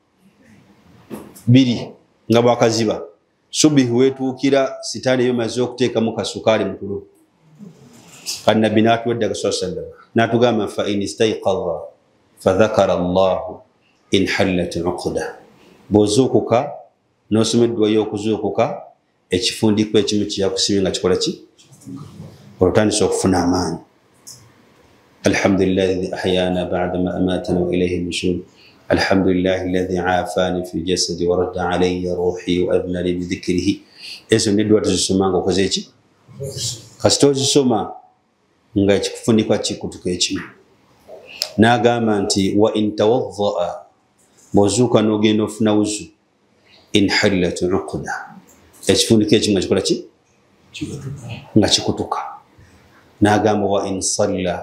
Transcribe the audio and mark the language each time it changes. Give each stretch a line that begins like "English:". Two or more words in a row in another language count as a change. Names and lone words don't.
Ganda: 2 nga bwakaziba subihi weetuukira sitaani eyo maze okuteekamu kasukaali mu tulo kati nabbi n'atuweddaga sallam n'atugamba
Arabic: فإن استيقظ فذكر الله انحلت عقدة
Ganda: bw'ozuukuka n'osomeddwayo okuzuukuka ekifundiko ekimu kyakusibye nga kikola ki olutandisa okufuna amaanyi
Arabic: الحمد لله الذي أحيانا بعد ما أماتنا وإليه النشور الحمد لله الذي عافاني في جسدي ورد علي روحي وأذن لي بذكره ezo
Ganda: nedwa tuzisoma nga okoze ki kasita ozisoma nga ekifundikwa kikutuka ekimu n'agamba nti
Arabic: وإن توضأ
Ganda: bw'ozuuka n'ogenda ofuna wuzu
Arabic: انحلت عقدة
Ganda: ekifundiko ekimu nga kikola ki nga kikutuka n'agamba
Arabic: وإن صلى